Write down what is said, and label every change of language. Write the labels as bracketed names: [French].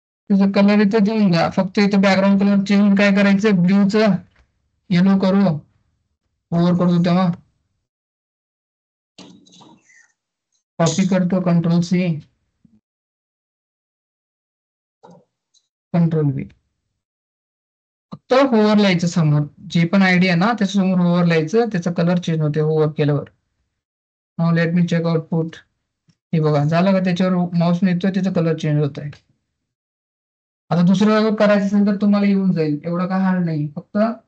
[Marathi] त्याचा कलर इथं देऊन द्या, फक्त इथं बॅकग्राऊंड कलर चेंज काय करायचं, ब्ल्यूचं येलो करू, ओव्हर करतो तेव्हा. कॉपी करतो, कंट्रोल-C, कंट्रोल-V. फक्त होवर लिहायचं समोर, जे पण आयडी आहे ना त्याच्यासमोर होवर लिहायचं, त्याचा कलर चेंज होते होवर केल्यावर. [English] Now let me check output. [Marathi] हे बघा झालं का, त्याच्यावर माऊस नेतोय त्याचा कलर चेंज होत आहे. आता दुसरं करायचं असेल तर तुम्हाला येऊन जाईल, एवढं काय हार्ड नाही. फक्त